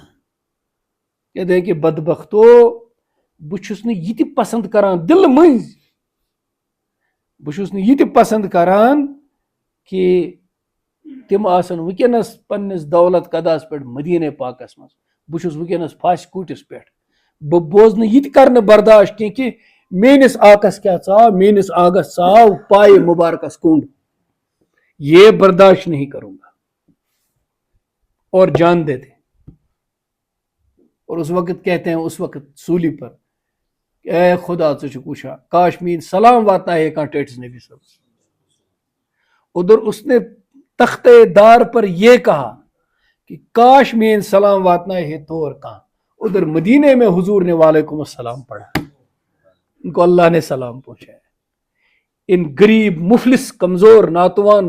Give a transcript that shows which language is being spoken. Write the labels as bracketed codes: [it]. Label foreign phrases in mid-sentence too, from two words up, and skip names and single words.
[ks] یِتھٕے کہ بدبختو بہٕ چھُس نہٕ یہِ تہِ پسنٛد کران دِلہٕ مٔنٛزۍ بہٕ چھُس نہٕ یہِ تہِ پسنٛد کران کہ تِم آسن وٕنکیٚنس پننِس دولت قداس پٮ۪ٹھ مدیٖنہ پاکس منٛز بہٕ چھُس وٕنکیٚنس پھاسہِ کوٗٹِس پٮ۪ٹھ بہٕ بوزنہٕ یہِ تہِ کرنہٕ برداش کینٛہہ کہ میٲنِس آکس کیٛاہ ژاو میٲنِس آگس ژاو پایہِ مُبارکس کوٚنٛڈ [ur] یہ برداشت نہیں کروں گا اور جان دیتے اور اس وقت کہتے ہیں اس وقت سولی پر [ks] اے خدا ژٕ چھُکھ وٕچھان کاش میٲنۍ سلام واتنایے ہے کانٛہہ ٹیٹس نبی صٲب [ur] ادھر اس نے تختے دار پر یہ کہا کہ [ks] کاش میٲنۍ سلام واتنائے ہے [ur] طور کہاں ادھر مدینے میں حضور نے وعلیکم السلام پڑھا ان کو اللہ نے سلام پہنچایا ان غریب مفلس کمزور ناتوان